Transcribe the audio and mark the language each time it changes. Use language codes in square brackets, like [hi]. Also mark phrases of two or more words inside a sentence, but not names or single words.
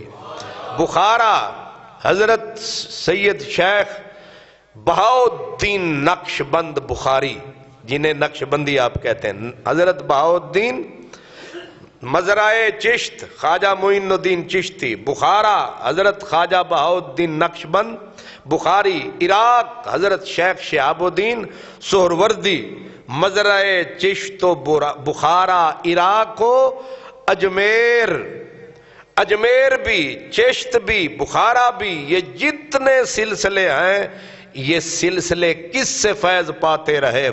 [ur] بخارا، حضرت سید شیخ بہاؤالدین نقش بند بخاری، جنہیں نقش بندی آپ کہتے ہیں، حضرت بہاؤالدین. مزرعے چشت، خواجہ معین الدین چشتی. بخارا، حضرت خواجہ بہاؤالدین نقش بند بخاری. عراق، حضرت شیخ شہاب الدین سہروردی. مزرعے چشت و بخارا، عراق و اجمیر. اجمیر بھی، چشت بھی، بخارا بھی، یہ جتنے سلسلے ہیں یہ سلسلے کس سے فیض پاتے رہے؟